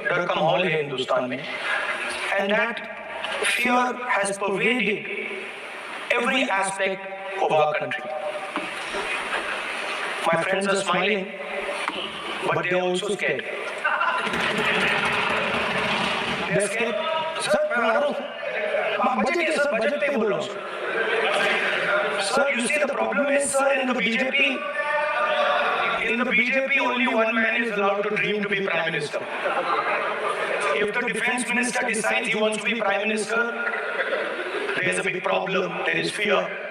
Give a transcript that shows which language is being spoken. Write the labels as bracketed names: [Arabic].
[Hindi] Dar ka mahal hai Hindustan mein, [English] and that fear has pervaded every aspect of our country. My friends are smiling, but they are also scared. They're scared. [Hindi] Sir, मैं आ रहा हूँ. Budget है sir, budget पे बोल रहा हूँ. [English] Sir, you see the problem is, sir, in the BJP. In the BJP, only one man is allowed to dream to be Prime Minister. If the Defense Minister decides he wants to be Prime Minister, there is a big problem, there is fear.